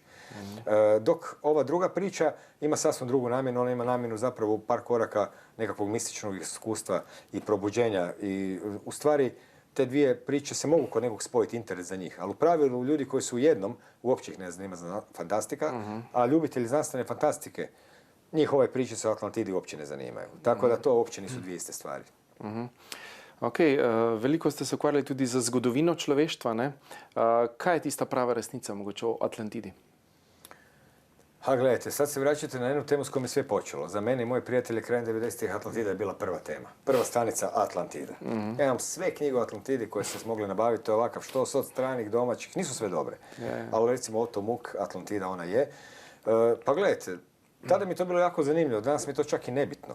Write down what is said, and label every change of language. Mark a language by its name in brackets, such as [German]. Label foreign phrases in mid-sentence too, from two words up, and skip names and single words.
[Croatian] Dok ova druga priča ima sasvim drugu namjenu, ona ima namjenu zapravo u par koraka nekakvog mističnog iskustva i probuđenja. I u stvari te dvije priče se mogu kod nekog spojiti interes za njih. Ali u pravilu ljudi koji su u jednom, uopće ih ne zanima za fantastika, a ljubitelji znanstvene fantastike, njih ove priče sa Atlantidi uopće ne zanimaju. Tako da to uopće nisu dvije iste stvari. Ok, [Slovenian] veliko ste se ukvarjali tudi za zgodovino človeštva, ne? Kaj je tista prava resnica mogoče o Atlantidi? [Croatian] Gledajte, sad se vraćate na jednu temu s kojom je sve počelo. Za mene i moje prijatelje krajem 90-ih Atlantida je bila prva tema. Prva stanica Atlantida. Ja imam sve knjige o Atlantidi koje ste se mogli nabaviti, to je ovakav što od stranih, domaćih, nisu sve dobre. Ali recimo Otto Muck, Atlantida, ona je. Pa gledajte, tada mi je to bilo jako zanimljivo, danas mi je to čak i nebitno.